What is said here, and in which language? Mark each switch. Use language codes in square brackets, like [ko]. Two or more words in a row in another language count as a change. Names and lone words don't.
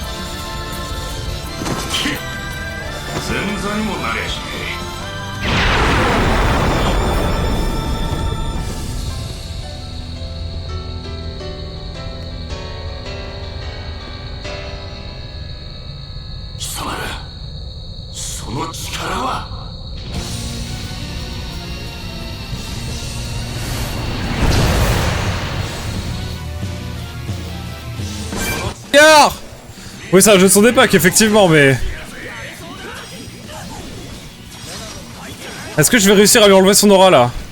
[ja] 前座にもなりゃしねえ。貴様ら、その力は。 [fr] Regarde! Oui, c'est un jeu de son époque, effectivement, mais... Est-ce que je vais réussir à lui enlever son aura, là?